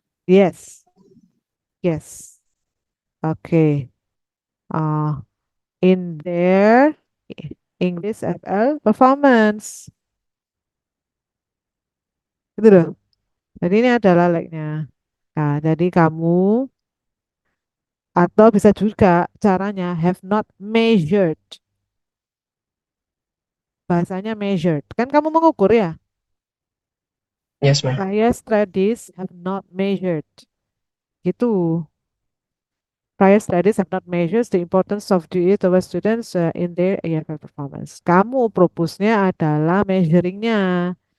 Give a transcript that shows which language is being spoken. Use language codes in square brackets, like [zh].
[en] yes yes okay uh, in their English FL performance [id] itu loh. Jadi ini adalah like-nya. Nah, jadi kamu atau bisa juga caranya [en] have not measured. [id] Bahasanya measured. Kan kamu mengukur ya. [en] Yes, ma'am. Prior studies have not measured. [id] Gitu. [en] Prior studies have not measured the importance of DE towards students in their AFL performance. [id] Kamu propose-nya adalah measuring-nya.